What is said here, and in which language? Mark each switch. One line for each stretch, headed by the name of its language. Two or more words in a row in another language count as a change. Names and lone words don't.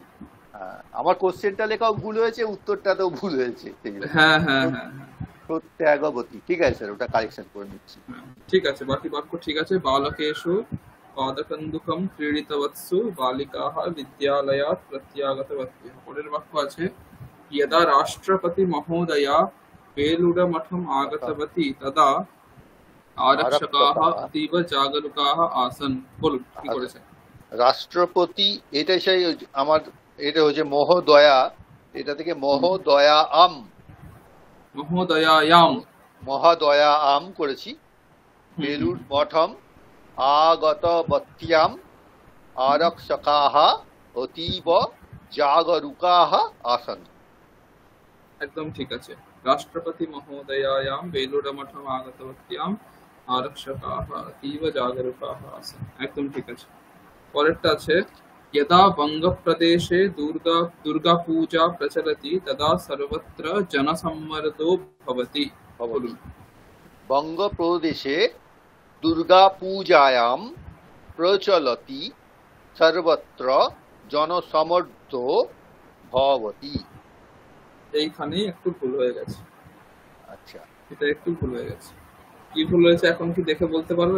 Bangla: আমার কোশ্চেনটা লেখাও ভুল হয়েছে, উত্তরটাতেও ভুল হয়েছে। হ্যাঁ হ্যাঁ হ্যাঁ, প্রত্যাগতী। ঠিক আছে স্যার, ওটা কারেকশন করে নিচ্ছি। ঠিক আছে, বাকি বাক্য ঠিক আছে।
Sanskrit: বালকেষু পাদকন্দুকম ক্রীডিতবৎসু বালিকাঃ বিদ্যালয়াৎ প্রত্যাগতবত্যঃ।
Bangla: পরের বাক্য আছে
Sanskrit: यदा राष्ट्रपति महोदया बेलूरमठम् आगतवती तदा आरक्षकाः अतीव जागरूकाः आसन्।
Bangla: বলুন কি করেছেন? রাষ্ট্রপতি, এটা সেই আমার, এটা হচ্ছে মহোদয়া, এটা থেকে মহোদয়াম, মহোদয়াম করেছি।
Sanskrit: বেলুর মঠম আগতবত্যাম আরক্ষকাः অতীব জাগরুকাः आसन्।
Bangla: একদম ঠিক আছে।
Sanskrit: রাষ্ট্রপতি মহোদয়ায়াম বেলুড়মঠম আগতবত্যাম আরক্ষকাः अतीव जागरूकाः आसन्।
Bangla: একদম ঠিক আছে। পরেরটা আছে
Sanskrit: यदा बंगप्रदेशे दुर्गा पूजा प्रचलति तदा सर्वत्र जनसम्मर्दो भवति। ভবতি। বঙ্গপ্রদেশে দুর্গা পূজায়াম প্রচলতি সর্বত্র জনসমর্থ ভবতি।
Bangla: এইখানেই একটু ভুল হয়ে গেছে, আচ্ছা, এটা একটু ভুল হয়ে গেছে। কি ভুল হয়েছে এখন কি দেখে বলতে পারবেন?